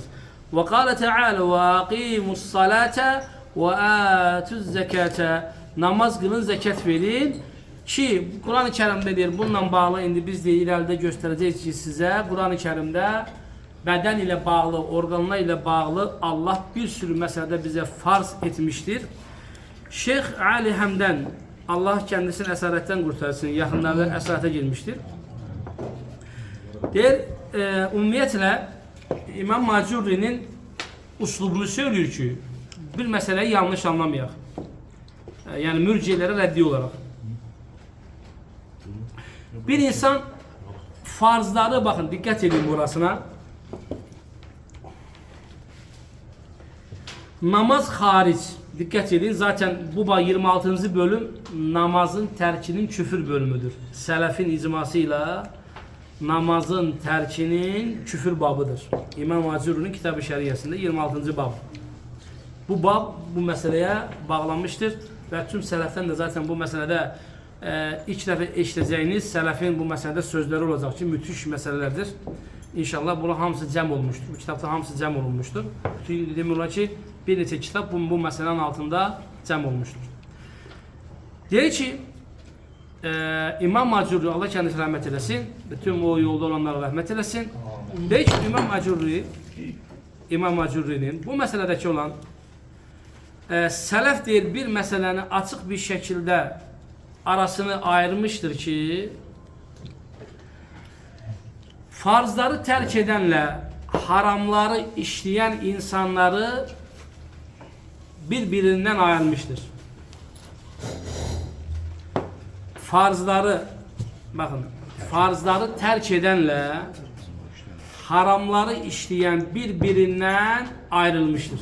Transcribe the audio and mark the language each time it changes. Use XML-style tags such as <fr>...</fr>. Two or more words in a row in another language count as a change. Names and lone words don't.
<ar>وقال تعالى وأقيموا الصلاة وآتوا الزكاة</ar> <az>namaz qılın, zəkat verin ki, Quran-ı Kərimdə deyir, bununla bağlı indi biz de irəlidə göstərəcəyik ki, sizə Quran-ı Kərimdə bədən ilə bağlı, orqanlar ilə bağlı Allah bir sürü məsələdə bizə farz etmişdir. Şeyx Ali Həmdən, Allah kendisini əsarətdən qurtarsın, yaxınlarda əsarətə girmişdir.</az> <tr>Deyir, ümumiyyətlə İmam Macurri'nin uslubunu söylüyor ki, bir meseleyi yanlış anlamayaq. Yani mürciyelere reddi olarak. Bir insan farzları, bakın dikkat edin burasına. Namaz hariç, dikkat edin, zaten bu 26. bölüm namazın terkinin küfür bölümüdür. Selefin icmasıyla namazın tərkinin küfür babıdır.</tr> <az>İmam Macurri'nin kitab-ı şəriyəsində 26. bab. Bu bab bu məsələyə bağlanmışdır və tüm sələfdən də zaten bu məsələdə ilk dəfə eşitəcəyiniz sələfin bu məsələdə sözləri olacaq ki, müthiş məsələlərdir. İnşallah buna hamısı cəm olmuşdur. Bu kitabda hamısı cəm olunmuşdur. Demək olar ki, bir neçə kitab bu məsələnin altında cəm olmuşdur. Deyək ki, İmam Macurri,</az> <tr>Allah kendisine rahmet eylesin, bütün o yolda olanlara rahmet eylesin. Deyək ki, İmam Macurri'nin bu meseledeki olan sələf deyir, bir meseleni açıq bir şekilde arasını ayırmıştır ki, farzları terk edenle haramları işleyen insanları birbirinden ayrılmıştır. Farzları, bakın, farzları terk edenle haramları işleyen birbirinden ayrılmıştır.</tr>